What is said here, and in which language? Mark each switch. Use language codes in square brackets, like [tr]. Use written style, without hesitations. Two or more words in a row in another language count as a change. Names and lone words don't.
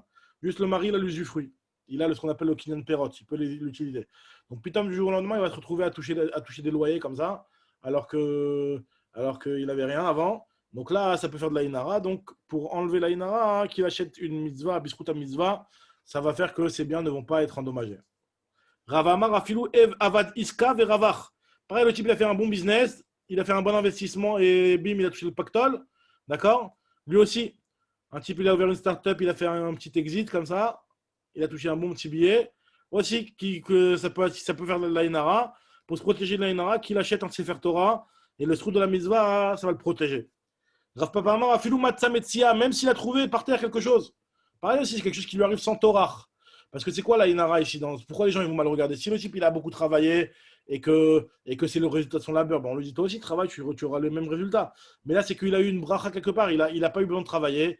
[fr] Juste le mari, il a l'usufruit. Il a ce qu'on appelle le [he] קנין פירות. [fr] Il peut l'utiliser. Donc, putain, du jour au lendemain, il va se retrouver à toucher des loyers comme ça, alors qu'il n'avait rien avant. Donc là, ça peut faire de la inara. Donc, pour enlever la inara, qu'il achète une mitzvah, biscuit à mitzvah, ça va faire que ces biens ne vont pas être endommagés. [arc] רבא אמר אפילו הוא עבד עיסקא ורווח. [fr] Pareil, le type, il a fait un bon business, il a fait un bon investissement et bim, il a touché le pactole. D'accord? Lui aussi, un type, il a ouvert une start-up, il a fait un petit exit comme ça, il a touché un bon petit billet. Aussi, que ça peut faire de la inara. Pour se protéger de la inara, qu'il achète un [he] ספר תורה [fr] et le trou de la mitzvah, ça va le protéger. [arc] רב פפא אמר אפילו מצא מציאה, [fr] même s'il a trouvé par terre quelque chose. Pareil aussi, c'est quelque chose qui lui arrive sans Torah. Parce que c'est quoi la inara ici? Pourquoi les gens ils vont mal regarder? Si le type il a beaucoup travaillé et que c'est le résultat de son labeur, on lui dit toi aussi travaille, tu auras le même résultat. Mais là, c'est qu'il a eu une bracha quelque part. Il a pas eu besoin de travailler.